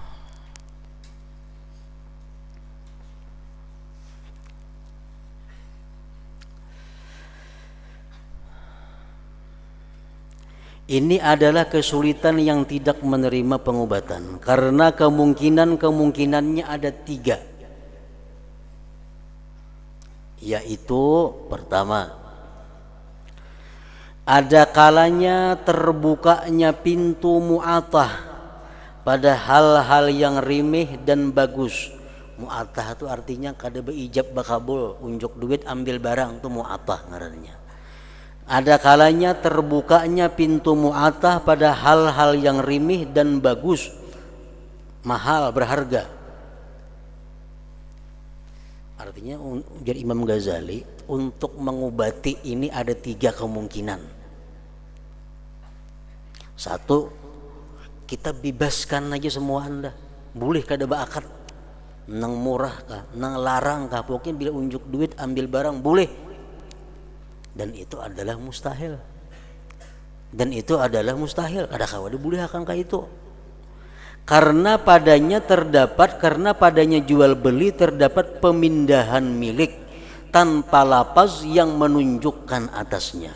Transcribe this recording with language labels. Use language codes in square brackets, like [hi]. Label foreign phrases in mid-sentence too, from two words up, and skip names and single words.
[id] Ini adalah kesulitan yang tidak menerima pengobatan karena kemungkinannya ada 3, yaitu pertama, ada kalanya terbukanya pintu mu'atah pada hal-hal yang rimih dan bagus. [bjn] Mu'atah itu artinya kada beijab bakabul, unjuk duit ambil barang, itu mu'atah ngarannya. [id] Ada kalanya terbukanya pintu mu'atah pada hal-hal yang rimih dan bagus, mahal, berharga. Artinya ujar Imam Ghazali, untuk mengobati ini ada 3 kemungkinan. [bjn] 1, kita bebaskan aja semua Anda, boleh kada beakad, nang murah kah, nang larang kah, pokoknya bila unjuk duit ambil barang boleh. [id] Dan itu adalah mustahil. [bjn] Ada kawan boleh akan kah itu? [id] Karena padanya jual beli terdapat pemindahan milik tanpa lapaz yang menunjukkan atasnya.